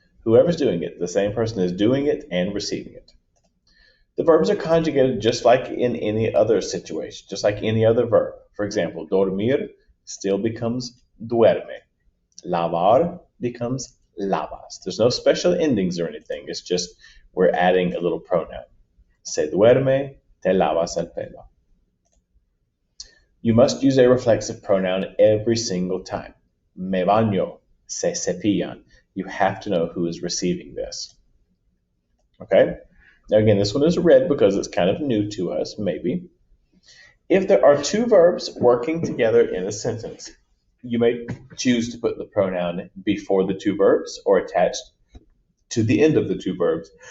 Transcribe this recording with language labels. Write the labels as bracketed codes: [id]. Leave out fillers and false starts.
[en] Whoever's doing it, the same person is doing it and receiving it. The verbs are conjugated just like in any other situation, just like any other verb. For example, dormir still becomes duerme. Lavar becomes lavas. There's no special endings or anything. It's just we're adding a little pronoun. [es] Se duerme, te lavas el pelo. [en] You must use a reflexive pronoun every single time. [es] Me baño, se cepillan. [en] You have to know who is receiving this. Okay? Now again, this one is red because it's kind of new to us, maybe. If there are two verbs working together in a sentence, you may choose to put the pronoun before the two verbs or attached to the end of the two verbs.